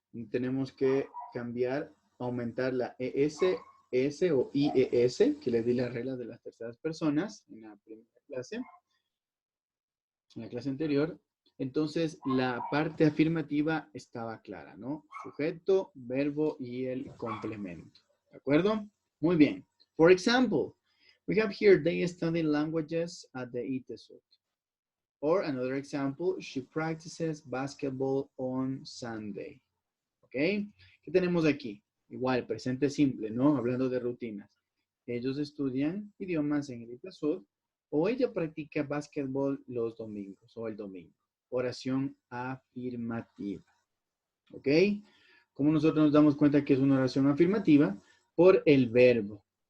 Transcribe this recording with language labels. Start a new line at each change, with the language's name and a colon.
Spanish: Tenemos que cambiar, aumentar la ES, S o IES, que les di las reglas de las terceras personas en la primera clase, en la clase anterior. Entonces, la parte afirmativa estaba clara, ¿no? Sujeto, verbo y el complemento. ¿De acuerdo? Muy bien.
English: For example, we have here, they study languages at the ITESOT. Or another example, she practices basketball on Sunday.
Spanish: ¿Ok? ¿Qué tenemos aquí? Igual, presente simple, ¿no? Hablando de rutinas. Ellos estudian idiomas en el ITESOT o ella practica básquetbol los domingos o el domingo. Oración afirmativa. ¿Ok? ¿Cómo nosotros nos damos cuenta que es una oración afirmativa? Por el verbo.